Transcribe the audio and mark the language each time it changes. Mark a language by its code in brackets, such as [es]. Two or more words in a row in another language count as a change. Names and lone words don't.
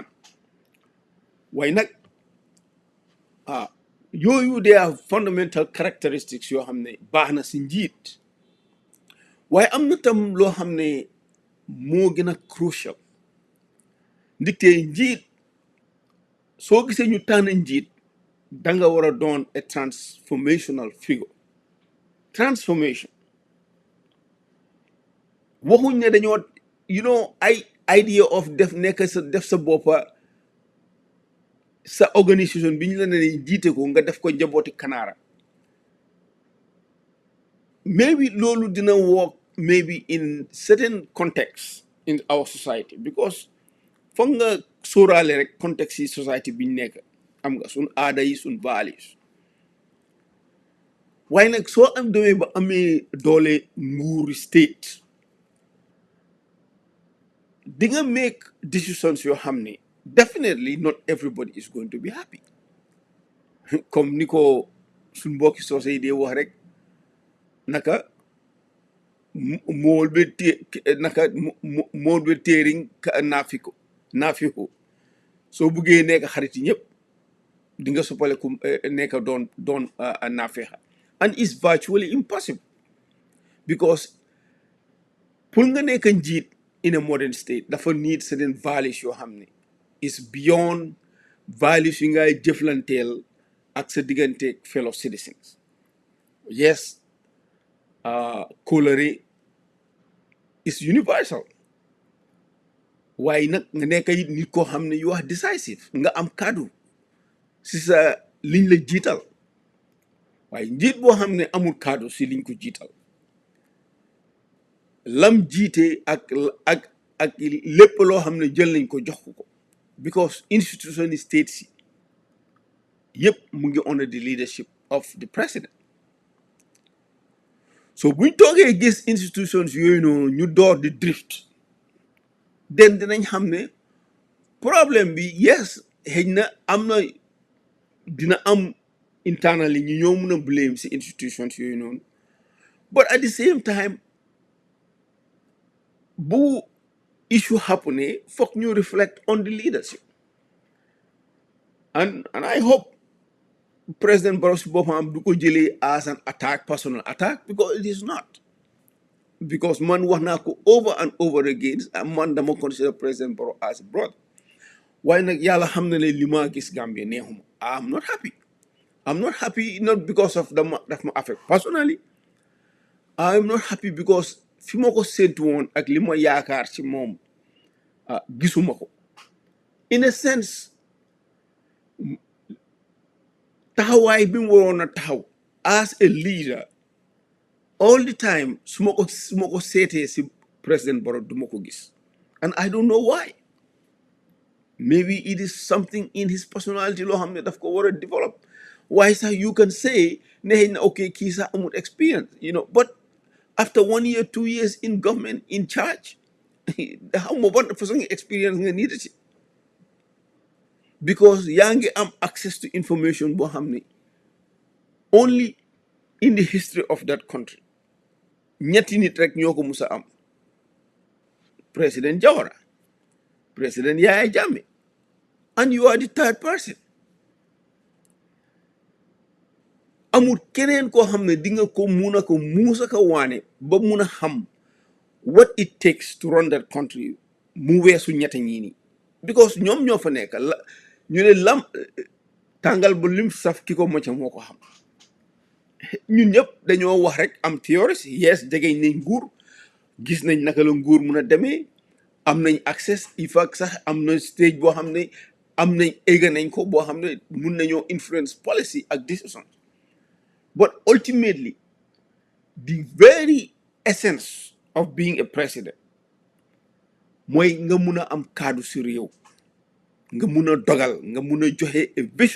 [wo] waaye nag yooyu [en] they are fundamental characteristics [wo] yoo xam ne baax na si njiit, waaye am na tam loo xam ne moo gën a crucial. ndikte njiit soo gisee ñu tànn njiit danga war a doon a [en] transformational figure. [wo] Transformation waxuñ ne dañoo ay [en] idea of [wo] def sa boppa sa organisation bi ñu la ne jiite ko nga def ko njabooti kanaara. Maybe loolu dina work [en] maybe in certain contexts in our society, [wo] because foog nga sóoraale rek contexte yi society bi ñu nekk, am nga suñ aada yi suñ values. waaye nag soo demee ba amee doole nguuri state di nga [en] make decisions [wo] yoo xam ne [en] definitely not everybody is going to be happy. [wo] comme ni ko suñ mbokki soose yi dee wax rek naka mool be téeriñ ka naafiko soo buggee nekk xarit yi ñëpp di nga soppale ku nekk doon naafeexa, [en] and it's virtually impossible because [wo] pour nga nekk njiit [en] in a modern state dafa need certain values [wo] yoo xam ne [en] is beyond values [wo] yi ngay jëflanteel ak sa diggante [en] fellow citizens. Yes, kóllëre is universal, [wo] waaye nag nga nekk it nit koo xam ne [en] you are decisive, [wo] nga am kàddu si sa liñ la jiital. waaye njiit boo xam ne amul kaddu si liñ ko jiital lam jiite ak lépp loo xam ne jël nañ ko jox ko [en] because institution state [wo] si yëpp mu ngi [en] under the leadership of the president. [wo] So buñ toogee gis institutions yooyu noonu ñu door di drift den dinañ xam ne problème bi yes xëy na am na dina am internally ñu ñoo mun a blame si institutions yooyu noonu [en] but at the same time bu issue happen [wo] foog ñu [en] reflect on the leadership and I hope President Barrow [wo] si boppam du ko jëlee [en] as an attack, personal attack, because it is not. Because [wo] man wax naa ko [en] over and over again [wo] man dama [en] consider President Barrow as a brother. [wo] Waaye nag yàlla xam na ne li ma gis Gambia neexuma. [en] I'm not happy. I'm not happy not because of [wo] daf ma [en] affect personally. I'm not happy because [wo] fi ma ko séntu woon ak li ma yaakaar ci moom gisuma ko. [en] In a sense [wo] taxawaay bi mu waroon a taxaw [en] as a leader all the time [wo] su ma ko seetee si President Barrow du ma ko gis [en] and I don't know why. Maybe it is something in his personality [wo] loo xam ne daf ko war a [en] develop. Why sax you can say [wo] ne xëy na ok kii sax amul [en] experience but after 1 year 2 years in government in charge how [wo] ma ban façon [en] experience nga need ci because [wo] yaa ngi am [en] access to information [wo] boo xam ne [en] only in the history of that country [wo] ñetti nit rek ñoo ko mus a am [en] President Jawara, President Yaya Jammeh, and you are the third person. [wo] Amul keneen koo xam ne di nga ko mun a ko muusa ko waane ba mun a xam [en] what it takes to run that country [wo] mu weesu ñetti ñii nii because ñoom ñoo fa nekk ñu ne lam tàngal bu lim saf ki ko mocca moo ko xam ñun ñëpp dañoo wax rek am théories yes jegeñ nañ nguur gis nañ naka la nguur mun a demee am nañ access il faut sax am na stage boo xam ne am nañ egga nañ ko boo xam ne mun nañoo influence policy ak decision but ultimately the very essence of being a president mooy nga mun a am kaddu si réew nga mun a dogal nga mun a joxe a